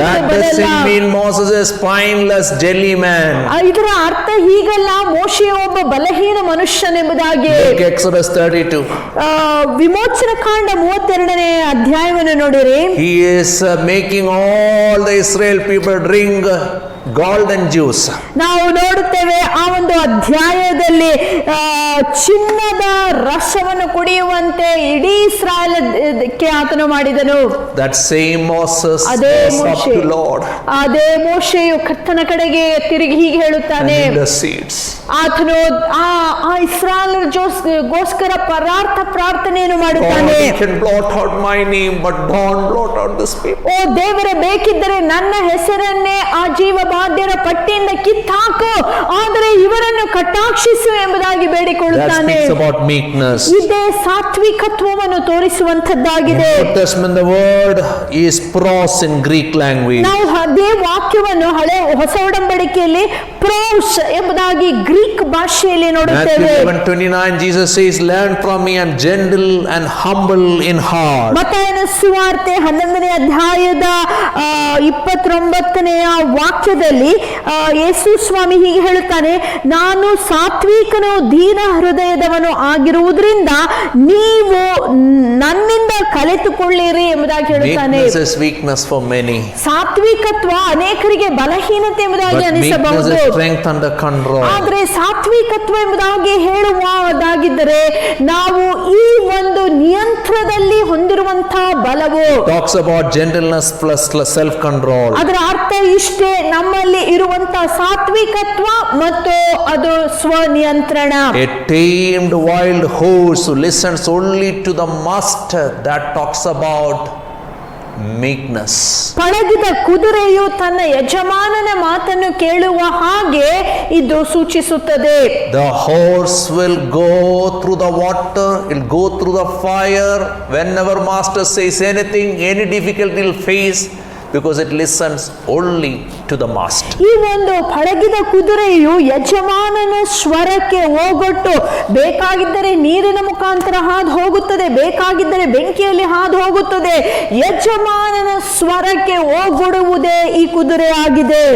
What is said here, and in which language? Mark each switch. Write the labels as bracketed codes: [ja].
[en] That [kn] ಬರಲ್ಲ. [en] doesn't mean Moses is spineless jelly man. [kn] ಇದರ ಅರ್ಥ ಹೀಗಲ್ಲ ಮೋಶೆ ಒಬ್ಬ ಬಲಹೀನ ಮನುಷ್ಯನೆಂಬುದಾಗಿ. [en] Take Exodus 32. [kn] ವಿಮೋಚನ ಕಾಂಡ 32ನೇ ಅಧ್ಯಾಯವನ್ನು ನೋಡಿರಿ. [en] He is making all the Israel people drink golden juice. [kn] ನಾವು ನೋಡುತ್ತೇವೆ ಆ ಒಂದು ಅಧ್ಯಾಯದಲ್ಲಿ ಚಿನ್ನದ ರಸವನ್ನು ಕುಡಿಯುವಂತೆ ಇಡೀ ಇಸ್ರಾಯೇಲಕ್ಕೆ ಆತನು ಮಾಡಿದನು. [en] That same Moses [kn] ಅದೇ [en] goes up to Lord [kn] ಅದೇ ಮೋಶೆಯು ಕರ್ತನ ಕಡೆಗೆ ತಿರುಗಿ ಹೀಗೆ ಹೇಳುತ್ತಾನೆ, [en] and intercedes. [kn] ಆತನು ಆ ಇಸ್ರಾಯೇಲರಿಗೋಸ್ಕರ ಪರಾರ್ಥ ಪ್ರಾರ್ಥನೆಯನ್ನು [en] God, [kn] ಮಾಡುತ್ತಾನೆ. [en] you can blot out my name, but don't blot out this people. [kn] ಓ ದೇವರೇ, ಬೇಕಿದ್ದರೆ ನನ್ನ ಹೆಸರನ್ನೇ ಆ ಜೀವ ಬಾಧ್ಯರ ಪಟ್ಟಿಯಿಂದ ಕಿತ್ತಾಕು, ಆದರೆ ಇವರನ್ನು ಕಟಾಕ್ಷಿಸು ಎಂಬುದಾಗಿ [en] That [kn] ಬೇಡಿಕೊಳ್ಳುತ್ತಾನೆ. [en] speaks about meekness. [kn] ಇದೇ ಸಾತ್ವಿಕತ್ವವನ್ನು ತೋರಿಸುವಂತದ್ದಾಗಿದೆ. [en] In Old Testament, the word is pros in Greek language. [kn] ನಾವು ಅದೇ ವಾಕ್ಯವನ್ನು ಹೊಸ ಒಡಂಬಡಿಕೆಯಲ್ಲಿ ಪ್ರೋಸ್ ಎಂಬುದಾಗಿ ಗ್ರೀಕ್ ಭಾಷೆಯಲ್ಲಿ [en] Matthew [kn] ನೋಡುತ್ತೇವೆ. [en] 11:29, Jesus says, "Learn from me, and gentle and humble in heart." [kn] ಮತ್ತಾಯನ ಸುವಾರ್ತೆ 11ನೇ ಅಧ್ಯಾಯದ 29ನೆಯ ವಾಕ್ಯದಲ್ಲಿ ಯೇಸು ಸ್ವಾಮಿ ಹೀಗೆ ಹೇಳುತ್ತಾನೆ, ನಾನು ಸಾತ್ವಿಕನು ದೀನ ಹೃದಯದವನು ಆಗಿರುವುದರಿಂದ ನೀವು ನನ್ನಿಂದ ಕಲಿತುಕೊಳ್ಳಿರಿ ಎಂಬುದಾಗಿ ಹೇಳುತ್ತಾನೆ. [en] Meekness is weakness for many, [kn] ಸಾತ್ವಿಕತ್ವ ಅನೇಕರಿಗೆ ಬಲಹೀನತೆ ಎಂಬುದಾಗಿ [en] but meekness [kn] ಅನಿಸಬಹುದು. [en] is strength under control. [kn] ಆದರೆ ಸಾತ್ವಿಕತ್ವ ಎಂಬುದಾಗಿ ಹೇಳುವುದಾಗಿದ್ದರೆ ನಾವು ಈ ಒಂದು ನಿಯಂತ್ರಣದಲ್ಲಿ ಹೊಂದಿರುವಂತಹ ಬಲವು. [en] Talks about gentleness plus self control. [kn] ಅದರ ಅರ್ಥ ಇಷ್ಟೇ, ನಮ್ಮಲ್ಲಿ ಇರುವಂತಹ ಸಾತ್ವಿಕತ್ವ ಮತ್ತು ಅದು ಸ್ವನಿಯಂತ್ರಣ. [en] A tamed wild horse who listens only to the master, that talks about meekness. [kn] ಪಳಗಿದ ಕುದುರೆಯು ತನ್ನ ಯಜಮಾನನ ಮಾತನ್ನು ಕೇಳುವ ಹಾಗೆ ಇದು ಸೂಚಿಸುತ್ತದೆ. [en] The horse will go through the water, it'll go through the fire. Whenever master says anything, any difficulty will face, because it listens only to the master. [kn] ಈ ಒಂದು ಪಳಗಿದ ಕುದುರೆಯು ಯಜಮಾನನ ಸ್ವರಕ್ಕೆ ಹೋಗೊಟ್ಟು ಬೇಕಾಗಿದ್ದರೆ ನೀರಿನ ಮುಖಾಂತರ ಹಾದು ಹೋಗುತ್ತದೆ, ಬೇಕಾಗಿದ್ದರೆ ಬೆಂಕಿಯಲ್ಲಿ ಹಾದು ಹೋಗುತ್ತದೆ. ಯಜಮಾನನ ಸ್ವರಕ್ಕೆ ಹೋಗೊಡುವುದೇ ಈ ಕುದುರೆ ಆಗಿದೆ.